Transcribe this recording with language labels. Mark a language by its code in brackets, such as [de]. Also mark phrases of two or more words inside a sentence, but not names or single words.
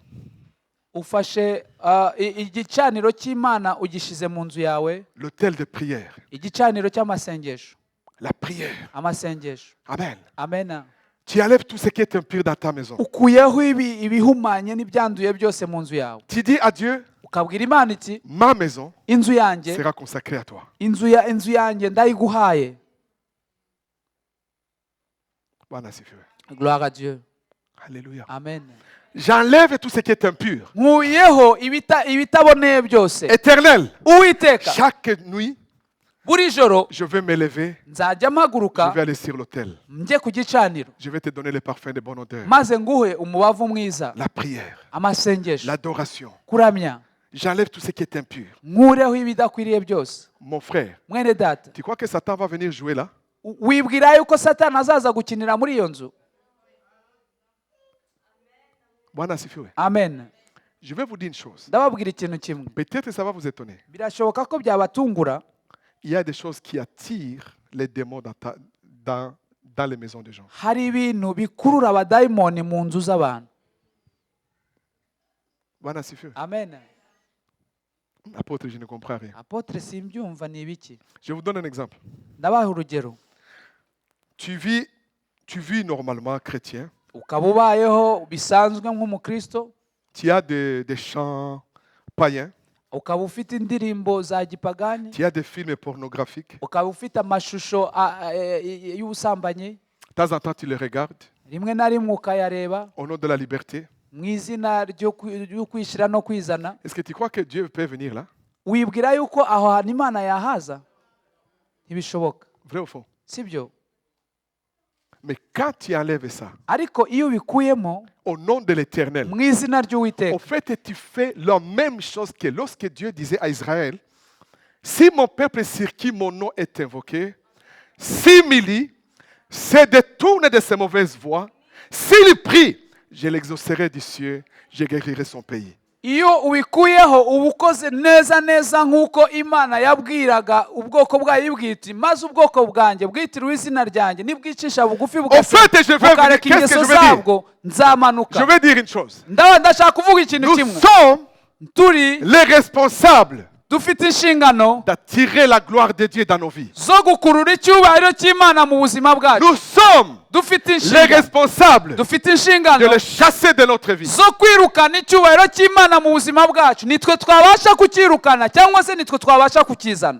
[rw] Ufashe igicaniro cy'Imana ugishize mu nzu yawe, [fr] L'autel de prière. [rw] igicaniro cy'amasengesho, [fr] La prière. [rw] amasengesho. Amen. Amen. [fr] Tu enlèves tout ce qui est impur dans ta maison. [rw] Ukuyeho ibihumanye n'ibyanduye byose mu nzu yawe, [fr] Tu dis à Dieu, [rw] ukabwira Imana iti, [fr] ma maison [rw] inzu yanjye, [fr] sera consacrée à toi. [rw] inzu yanjye ndayiguhaye. [sw] Bwana asifiwe. [fr] Gloire à Dieu. Alléluia. Amen. J'enlève tout ce qui est impur. [rw] Nkuyeho ibitaboneye byose. [fr] Éternel, [rw] Uwiteka, [fr] chaque nuit, [rw] buri joro [fr] je vais m'élever, [rw] nzajya [fr] je [rw] mpaguruka [fr] vais aller sur l'autel. [rw] njye ku gicaniro, [fr] Je vais te donner les parfums de bonne odeur. [rw] maze nguhe umubavu mwiza, [fr] La prière, [rw] amasengesho, [fr] l'adoration. [rw] kuramya. [fr] J'enlève tout ce qui est impur. [rw] Nkureho ibidakwiriye byose. [fr] Mon frère, [rw] Mwene data, [fr] tu crois que Satan va venir jouer là? [rw] wibwira yuko Satani azaza gukinira muri iyo nzu? [sw] Bwana asifiwe. Amen. [fr] Je vais vous dire une chose. [rw] Ndababwira ikintu kimwe. [fr] Peut-être ça va vous étonner. [rw] Birashoboka ko byabatungura. [fr] Il y a des choses qui attirent les démons dans les maisons des gens. [rw] Hari ibintu bikurura abadayimoni mu nzu z'abantu. [sw] Bwana asifiwe. Amen. [fr] Apôtre, je ne comprends rien. [rw] apotre simbyumva ni ibiki? [fr] Je vous donne un exemple. [rw] Ndabaha urugero. [fr] Tu vis normalement chrétien. [rw] Ukaba ubayeho bisanzwe nk'umukristo, [fr] Tu as des chants païens. [rw] ukaba ufite indirimbo za gipagani, [fr] Tu as des films pornographiques. [rw] ukaba ufite amashusho y'ubusambanyi, [fr] De temps en temps, tu les regardes [rw] rimwe na rimwe ukayareba [fr] au nom de la liberté. [rw] mu izina ryo kwishyira no kwizana. [fr] Est-ce que tu crois que Dieu peut venir là? [rw] Wibwira yuko aho hantu Imana yahaza? Ntibishoboka, [fr] Vrai ou faux? [rw] sibyo? [fr] Mais quand tu enlèves ça, [rw] Ariko iyo ubikuyemo [fr] au nom de l'Éternel, [rw] mu izina [fr] au [rw] ry'Uwiteka, [fr] fait, tu fais la même chose que lorsque Dieu disait à Israël, si mon peuple sur qui mon nom est invoqué s'humilie, se détourne de ses mauvaises voies, s'il prie, je l'exaucerai du ciel, je guérirai son pays. [rw] iyo ubikuyeho uba ukoze neza neza nk'uko Imana yabwiraga ubwoko bwayo bwiti, maze ubwoko bwanjye bwitiriwe izina ryanjye nibwicisha bugufi bukareka ingeso zabwo, nzamanuka. [fr] Je vais dire une chose. [rw] Ndashaka kuvuga ikintu [fr] Nous [rw] kimwe. [fr] sommes [rw] Turi [fr] les responsables [rw] dufite inshingano [fr] d'attirer la gloire de Dieu dans nos vies. [rw] zo gukurura icyubahiro cy'Imana mu buzima bwacu. [fr] Nous sommes [rw] Dufite [fr] les [rw] inshingano, [fr] responsables [rw] dufite [fr] de [rw] inshingano [fr] le chasser de notre vie. [rw] zo kwirukana icyubahiro cy'Imana mu buzima bwacu. Nitwe twabasha kukirukana cyangwa se nitwe twabasha kukizana.